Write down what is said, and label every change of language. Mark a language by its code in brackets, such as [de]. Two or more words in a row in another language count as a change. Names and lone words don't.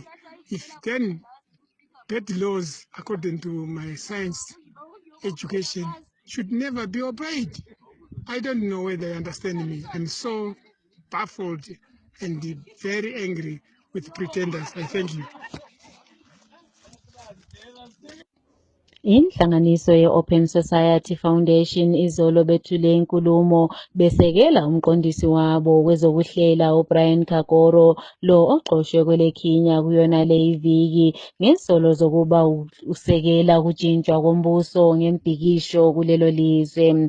[en] If then bad laws, according to my science education, should never be obeyed. I don't know whether you understand me. I'm so baffled and very angry with pretenders. I thank you. [nd] Inhlanganiso ye-Open Society Foundation izolo bethule inkulumo besekela umqondisi wabo wezokuhlela uBrian Kagoro lo oxoshwe kweleKhinya kuyona le iviki ngesolo zokuba usekela ukujintshwa kombuso ngembhikisho kulelo lizwe.